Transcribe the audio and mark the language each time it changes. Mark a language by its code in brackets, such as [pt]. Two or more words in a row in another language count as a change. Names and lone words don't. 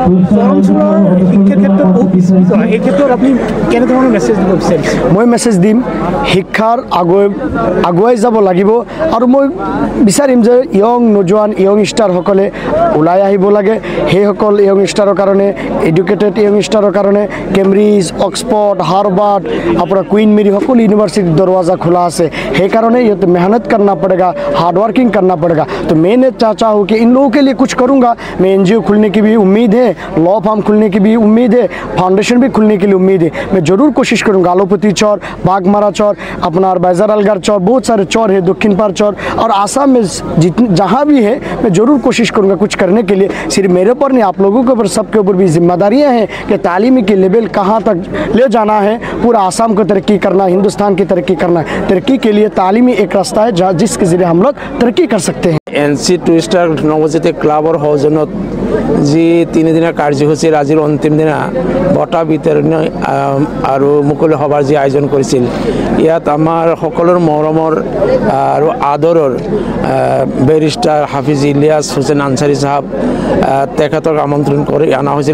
[as] মই মেছেজ দিম শিক্ষাৰ আগুৱাই যাব লাগিব আৰু মই বিচাৰিম যে [en] young starসকলে [as] ওলাই আহিব লাগে। সেইসকল [en] young starৰ [as] কাৰণে [en] educated young starৰ [as] কাৰণে কেম্ব্ৰিজ অক্সফৰ্ড হাৰ্ভাৰ্ড আপোনাৰ কুইন মেৰী সকলো ইউনিভাৰ্চিটিৰ দৰৱাজা খোলা আছে। সেইকাৰণে ইহঁতে [hi] मेहनत करना पड़ेगा, [en] hard working [hi] करना पड़ेगा। तो मैंने चाहता हूँ कि इन लोगों के लिए कुछ करूँगा। मैं NGO खुलने की भी उम्मीद है, [en] law firm [hi] खुलने की भी उम्मीद है, फाउंडेशन भी खुलने के लिए उम्मीद है। मैं ज़रूर कोशिश करूँगा। आलोपति चौर, बागमारा चौर, अपना बैजरअलगढ़ चौर, बहुत सारे चौर है, दक्षिण पार चौर और आसाम में जहाँ भी है मैं ज़रूर कोशिश करूँगा कुछ करने के लिए। सिर्फ मेरे ऊपर नहीं आप लोगों के ऊपर सबके ऊपर भी जिम्मेदारियाँ हैं कि तालीमी की लेवल कहाँ तक ले जाना है। पूरा आसाम को तरक्की करना, हिंदुस्तान की तरक्की करना। तरक्की के लिए तालीमी एक रास्ता है जहाँ जिसके जरिए हम लोग तरक्की कर सकते हैं। [as] NC টু ষ্টাৰ নৱজ্যোতি ক্লাবৰ সৌজন্যত যি 3 দিনৰ কাৰ্যসূচীৰ আজিৰ অন্তিম দিনা বঁটা বিতৰণ আৰু মুকলি সভাৰ যি আয়োজন কৰিছিল ইয়াত আমাৰ সকলোৰ মৰমৰ আৰু আদৰৰ বেৰিষ্টাৰ হাফিজ ইলিয়াছ হুছেইন আনচাৰী সাহেব তেখেতক আমন্ত্ৰণ কৰি অনা হৈছিল।